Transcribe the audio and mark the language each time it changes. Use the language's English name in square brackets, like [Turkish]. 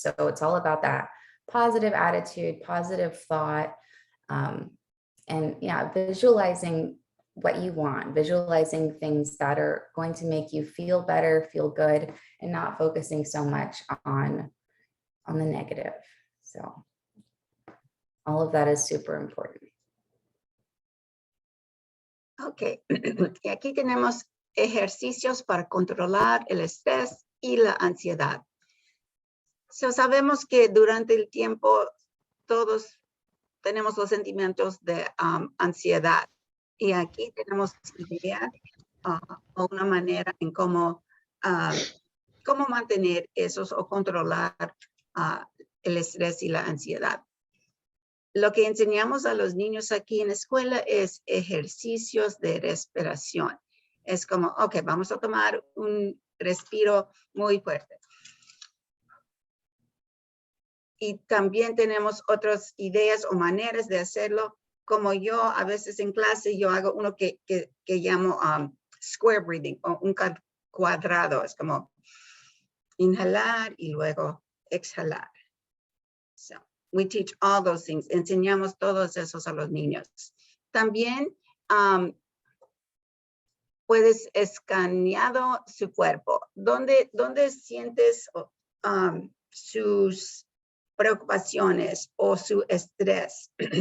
[English] So it's all about that positive attitude, positive thought, and visualizing what you want, visualizing things that are going to make you feel better, feel good, and not focusing so much on the negative. So all of that is super important. [Spanish] Ok, y aquí tenemos ejercicios para controlar el estrés y la ansiedad. So, sabemos que durante el tiempo todos tenemos los sentimientos de ansiedad. Y aquí tenemos ideas o una manera en cómo mantener esos o controlar el estrés y la ansiedad. Lo que enseñamos a los niños aquí en la escuela es ejercicios de respiración. Es como, ok, vamos a tomar un respiro muy fuerte. Y también tenemos otras ideas o maneras de hacerlo. Como yo a veces en clase, yo hago uno que llamo [English] square breathing [Spanish] o un cuadrado. Es como inhalar y luego exhalar. [English] So we teach all those things. [Spanish] Enseñamos todos esos a los niños. También puedes escaneado su cuerpo. ¿Dónde sientes sus preocupaciones o su estrés?